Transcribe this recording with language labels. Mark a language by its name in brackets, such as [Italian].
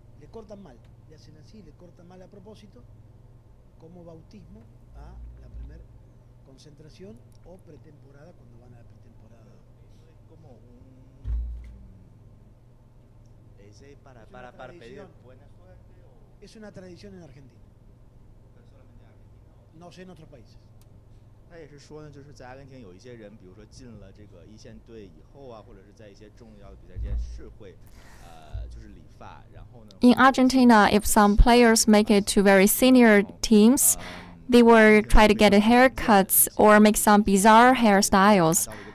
[Spanish] Cortan mal, le hacen así, le cortan mal a propósito, como bautismo a la primera concentración o pretemporada cuando van a la pretemporada. Es como para pedir buena suerte o... Es una tradición en Argentina. ¿Pero solamente en Argentina o...? No sé en otros países. [Chinese] 他也是说呢，就是在阿根廷有一些人，比如说进了这个一线队以后啊，或者是在一些重要的比赛之间是会，就是理发，然后呢。 [English] In Argentina, if some players make it to very senior teams, they will try to get haircuts or make some bizarre hairstyles.